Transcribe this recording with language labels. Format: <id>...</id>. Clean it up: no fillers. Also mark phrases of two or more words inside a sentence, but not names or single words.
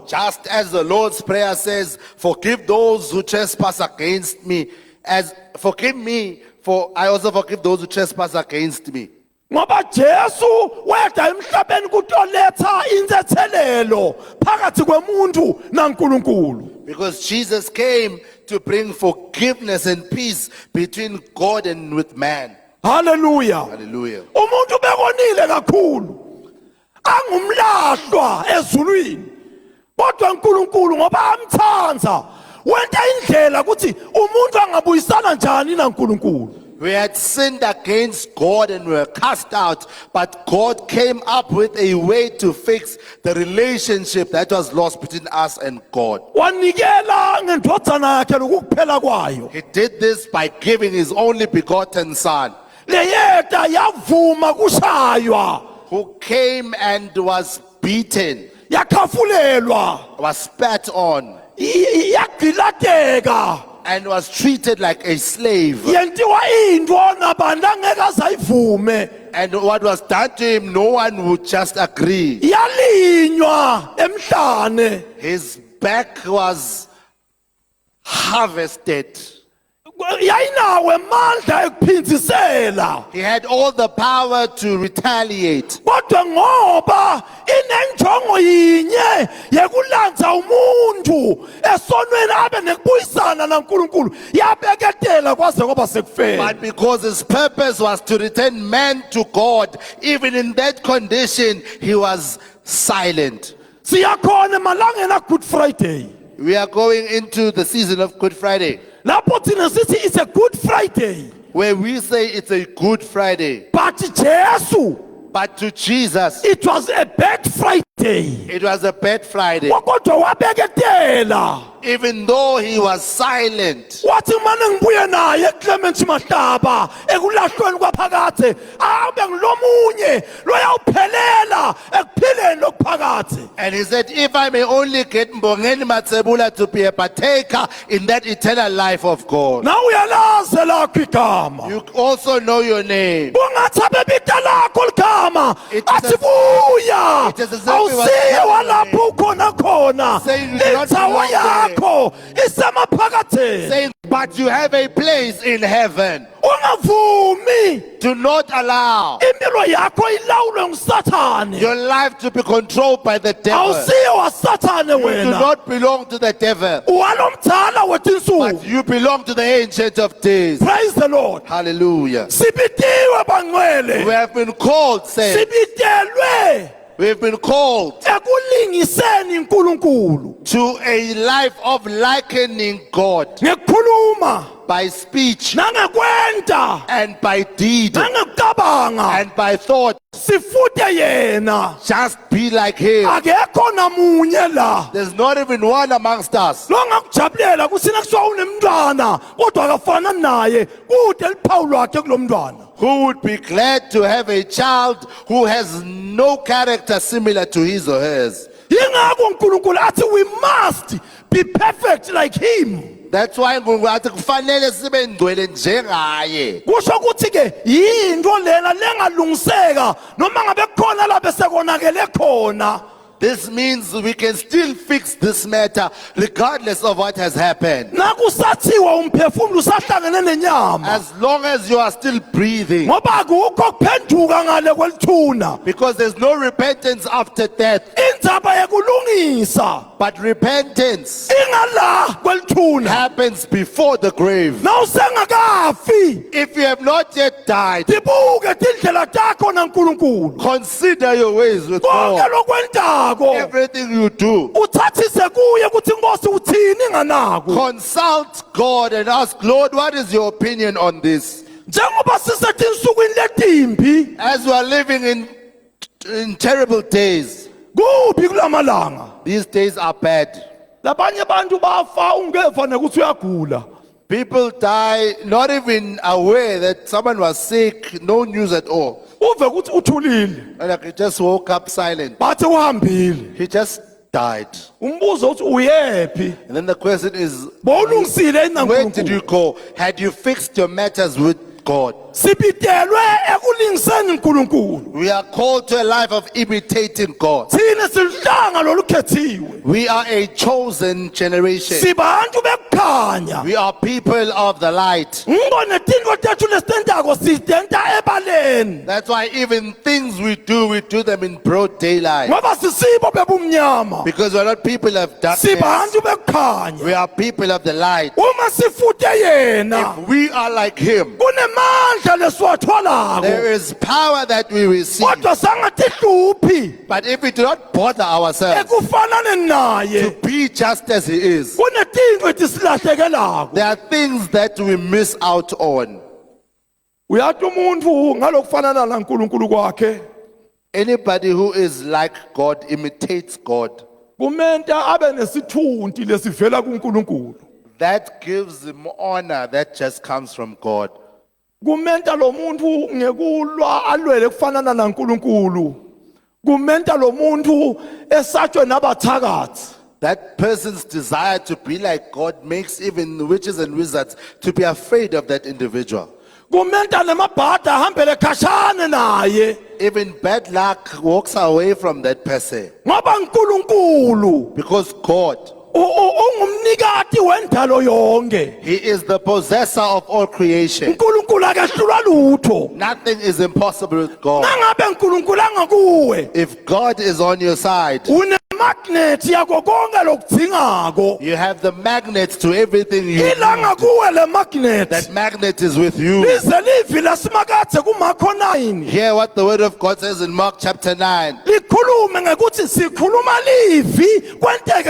<en>Just as the Lord's Prayer says, forgive those who trespass against me, as forgive me, for I also forgive those who trespass against me.</en> <ss>Ngoba Jesu weda emhlabeni kutoletha inzethelelo phakathi kwemuntu naNkulunkulu.</ss> <en>Because Jesus came to bring forgiveness and peace between God and with man. Hallelujah. Hallelujah.</en> <ss>Umuntu bekonile kakhulu. Angumlahlwa ezulwini. Kodwa uNkulunkulu ngoba amthanza wenta indlela ukuthi umuntu angabuyisana njani naNkulunkulu.</ss> <en>We had sinned against God and were cast out, but God came up with a way to fix the relationship that was lost between us and God.</en> <ss>Wanikela ngendodana yakhe lokuphela kwayo.</ss> <en>He did this by giving his only begotten Son,</en> <ss>Leyeta yavuma kushaywa,</ss> <en>who came and was beaten,</en> <ss>yakhafulelwa,</ss> <en>was spat on,</en> <ss>yagilateka,</ss> <en>and was treated like a slave.</en> <ss>yentiwa into nabantu angeke azayivume,</ss> <en>And what was done to him, no one would just agree.</en> <ss>yalinywa emhlane,</ss> <en>His back was harvested.</en> <ss>yayinawo amandla ekuphindisela.</ss> <en>He had all the power to retaliate.</en> <ss>Kodwa ngoba inenjongo yinye yekulandza umuntu esonweni abe nekubuyisana naNkulunkulu yabeketela kwaze kwaba sekufela.</ss> <en>But because his purpose was to return man to God, even in that condition, he was silent.</en> <ss>Siyakhona emalangeni a-Good Friday.</ss> <en>We are going into the season of Good Friday,</en> <ss>Lapho thina sithi</ss> <en>it's a Good Friday. where we say it's a Good Friday. But Jesu, But to Jesus, it was a Bad Friday. it was a bad Friday.</en> <ss>Kodwa wabeketela.</ss> <en>Even though he was silent,</en> <ss>Wathi manje ngibuye naye eClement Mahlaba ekulahlweni kwaphakade abe ngilomunye loyawuphelela ekuphileni lokuphakade.</ss> <en>and he said, if I may only get Mbongeni Matsebula to be a partaker in that eternal life of God.</en> <ss>Na uyalazi lakho igama.</ss> <en>You also know your name.</en> <ss>Ungathi abebita lakho ligama</ss> <en>It is as-</en> <ss>asibuya.</ss> <en>it is as if it was</en> <ss>Awusiye</ss> <en>heaven.</en> <ss>walapho ukhona khona.</ss> <en>Saying you do not</en> <ss>Indawo</ss> <en>belong there.</en> <ss>yakho isemaphakatheni.</ss> <en>Saying, but you have a place in heaven.</en> <ss>Ungavumi</ss> <en>Do not allow</en> <ss>impilo yakho ilawulwe nguSathane.</ss> <en>your life to be controlled by the devil.</en> <ss>Awusiye waSathane</ss> <en>You do</en> <ss>wena.</ss> <en>not belong to the devil,</en> <ss>Walomdala</ss> <en>but</en> <ss>wetinsuku.</ss> <en>you belong to the Ancient of Days. Praise the Lord. Hallelujah.</en> <ss>Sibitiwe bangcwele.</ss> <en>We have been called, say,</en> <ss>Sibitelwe</ss> <en>we have been called</en> <ss>ekulingiseni uNkulunkulu.</ss> <en>to a life of likening God</en> <ss>Ngekukhuluma</ss> <en>by speech</en> <ss>nangekwenta</ss> <en>and by deed</en> <ss>nangekucabanga</ss> <en>and by thought.</en> <ss>sifute yena.</ss> <en>Just be like him.</en> <ss>Akekho namunye la.</ss> <en>There's not even one amongst us</en> <ss>Longakujabulela kusina kusiwa unemntwana kodwa akafana naye kude liphawu lwakhe kulomntwana.</ss> <en>who would be glad to have a child who has no character similar to his or hers.</en> <ss>Yingakho uNkulunkulu athi</ss> <en>we must be perfect like him. That's why</en> <ss>uNkulunkulu athi kufanele sibe ngcwele njengaye. Kusho ukuthi ke yinto lena lengalungiseka noma ngabe khona la besekonakele khona.</ss> <en>This means we can still fix this matter regardless of what has happened.</en> <ss>Nakusathiwa umphefumulo usahlangene nenyama.</ss> <en>As long as you are still breathing.</en> <ss>Ngoba akukho kuphenduka ngale kwelithuna.</ss> <en>Because there's no repentance after death.</en> <ss>Indzaba yekulungisa</ss> <en>But repentance</en> <ss>ingala kwelithuna.</ss> <en>happens before the grave.</en> <ss>Nawusengakafi</ss> <en>If you have not yet died,</en> <ss>tibuke tindlela takho naNkulunkulu.</ss> <en>consider your ways with</en> <ss>Konke</ss> <en>God.</en> <ss>lokwentako</ss> <en>Everything you do,</en> <ss>uthathise kuye ukuthi Nkosi uthini nganako.</ss> <en>consult God and ask, Lord, what is your opinion on this?</en> <ss>Njengoba sisetinsukwini letimbi</ss> <en>As we are living in terrible days,</en> <ss>kubi kulamalanga.</ss> <en>these days are bad.</en> <ss>Labanye abantu bafa ungeva nekuthi uyagula.</ss> <en>People die not even aware that someone was sick, no news at all.</en> <ss>Uve ukuthi uthulile.</ss> <en>And like he just woke up silent.</en> <ss>Bathi uhambile.</ss> <en>He just died.</en> <ss>Umbuzo uthi uyephi?</ss> <en>And then the question is,</en> <ss>Bowulungisile yini na</ss> <en>where did</en> <ss>uNkulunkulu?</ss> <en>you go? Had you fixed your matters with God?</en> <ss>Sibitelwe ekulingiseni uNkulunkulu.</ss> <en>We are called to a life of imitating God.</en> <ss>Thina sihlanga lolukhethiwe.</ss> <en>We are a chosen generation.</en> <ss>Sibantu bekukhanya.</ss> <en>We are people of the light.</en> <ss>Ngibone tinto tethu lesitentako sidenta ebaleni.</ss> <en>That's why even things we do them in broad daylight.</en> <ss>Ngoba sisibo bebumnyama.</ss> <en>Because we're not people of darkness.</en> <ss>Sibantu bekukhanya.</ss> <en>We are people of the light.</en> <ss>Uma sifute yena,</ss> <en>If we are like him,</en> <ss>kunemandla lesiwatholako.</ss> <en>there is power that we receive.</en> <ss>Kodwa sangatihlupi</ss> <en>But if we do not bother ourselves</en> <ss>ekufanane naye.</ss> <en>to be just as he is,</en> <ss>Kunetinto etisilahlekelako.</ss> <en>there are things that we miss out on.</en> <ss>Uyathi umuntu ngalokufanana naNkulunkulu kwakhe</ss> <en>Anybody who is like God imitates God.</en> <ss>kumenta abe nesithunti lesivela kuNkulunkulu.</ss> <en>That gives him honor that just comes from God.</en> <ss>Kumenta lo muntu ngekulwa alwele kufanana naNkulunkulu. Kumenta lo muntu esatshwe nabathakathi.</ss> <en>That person's desire to be like God makes even witches and wizards to be afraid of that individual.</en> <ss>Kumenta nemabhada ahambele khashane naye.</ss> <en>Even bad luck walks away from that person.</en> <ss>Ngoba uNkulunkulu</ss> <en>Because God,</en> <ss>ungumnikati wendalo yonke.</ss> <en>he is the possessor of all creation.</en> <ss>uNkulunkulu akehlulwa lutho.</ss> <en>Nothing is impossible with God.</en> <ss>Nangabe uNkulunkulu angakuwe,</ss> <en>If God is on your side,</en> <ss>unemagnet yako konke lokudzingako.</ss> <en>you have the magnet to everything you need.</en> <ss>Ilanga kuwe le magnet.</ss> <en>That magnet is with you.</en> <ss>Lize livi lasimakathe kuMakho 9.</ss> <en>Hear what the word of God says in Mark chapter 9.</en> <ss>Likhulume ngekuthi sikhuluma livi kwenteke</ss>